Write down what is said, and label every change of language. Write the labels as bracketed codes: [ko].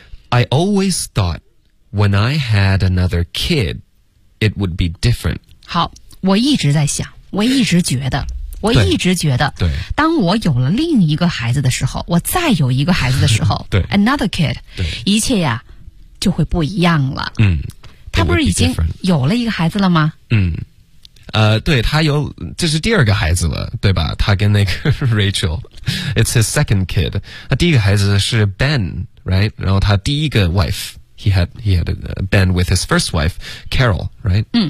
[en] I always thought when I had another kid, it would be different. [zh] 好，我一直在想，我一直觉得，对，当我有了另一个孩子的时候，我再有一个孩子的时候，对 [en] ，another kid， [zh] 对，一切呀就会不一样了。他不是已经有了一个孩子了吗？对，他有，这是第二个孩子了，对吧？他跟那个 Rachel， [en] it's his second kid。 [zh] 他第一个孩子是 Ben。 [en] Right, [zh] 然后他第一个 [en] wife, he had been with his first wife, Carol, right?